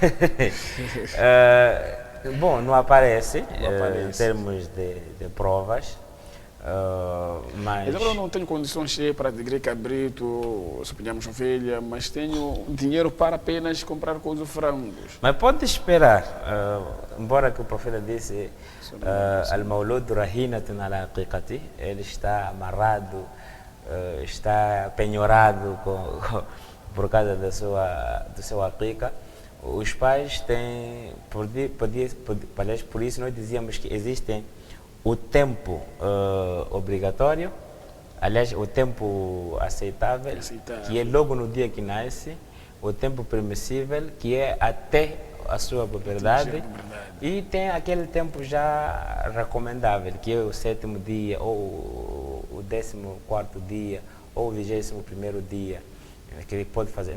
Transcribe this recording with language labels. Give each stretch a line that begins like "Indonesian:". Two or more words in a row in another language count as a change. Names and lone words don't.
Portuguese: Bom, não aparece em termos de provas. Mas eu não tenho condições para adquirir cabrito, suponhamos ovelha, mas tenho dinheiro para apenas comprar com os frangos. Mas pode esperar, embora que o profeta disse
Arabic: المولود رهينة على عقيقته,
Portuguese: ele está amarrado, está penhorado por causa do seu aqiqa. Os pais têm, por isso nós dizíamos que existem o tempo obrigatório, aliás, o tempo aceitável, que é logo no dia que nasce, o tempo permissível, que é até a sua puberdade, e tem aquele tempo já recomendável, que é o 7º dia, ou o 14º dia, ou o 21º dia, que ele pode fazer.